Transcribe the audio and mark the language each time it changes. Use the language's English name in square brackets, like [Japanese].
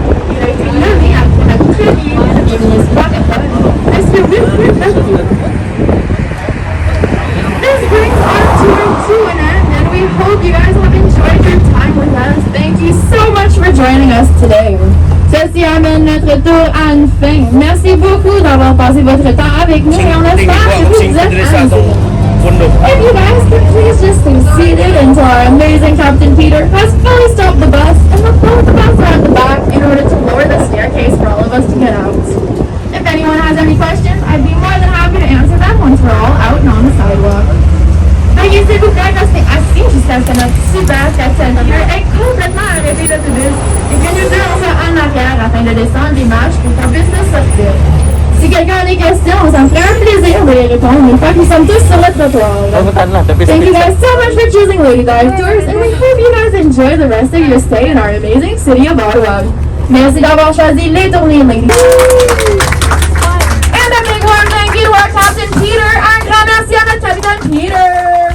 [French] Il a été nommé après la première ministre francophone, M. Wilfrid Lafourcade. [English] This brings our tour to an end, and we hope you guys have enjoyed your time with us. Thank you so much for joining us today. [French] Ceci amène notre tour à une fin. Merci beaucoup d'avoir passé votre temps avec nous et on espère que vous êtes amusés. [English] If you guys could please just stay seated until our amazing Captain Peter has fully stopped the bus and the both of us are at the back in order to lower the staircase for all of us to get out. If anyone has any questions, I'd be more than happy to answer them once we're all out and on the sidewalk. [French] Veuillez s'il vous plaît rester assis jusqu'à ce que notre super Captain Peter ait complètement arrêté l'autobus et que nous deux on soit en arrière afin de descendre les marches pour qu'on puisse nous sortir. Si quelqu'un a des questions, ça me ferait un plaisir de les répondre une fois que nous sommes tous sur le trottoir. [English] Thank you guys so much for choosing Lady Dive Tours, and we hope you guys enjoy the rest of your stay in our amazing city of Ottawa. [French] Merci d'avoir choisi les tournées Lady Dive. [English] And a big warm thank you to our Captain Peter. [French] Un grand merci à notre Capitaine Peter.